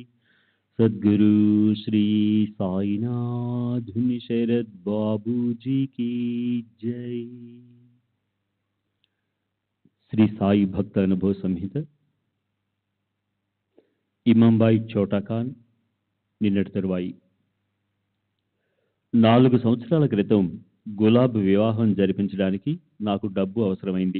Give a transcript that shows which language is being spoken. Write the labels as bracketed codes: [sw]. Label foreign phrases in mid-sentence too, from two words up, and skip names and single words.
[hi] सद्गुरु श्री साईनाथ शरद बाबू जी की जय। [te] శ్రీ సాయి భక్త అనుభవ సంహిత ఇమాంబాయి చోటా ఖాన్ నిన్నటి తరువాయి. 4 సంవత్సరాల క్రితం గులాబ్ వివాహం జరిపించడానికి నాకు డబ్బు అవసరమైంది.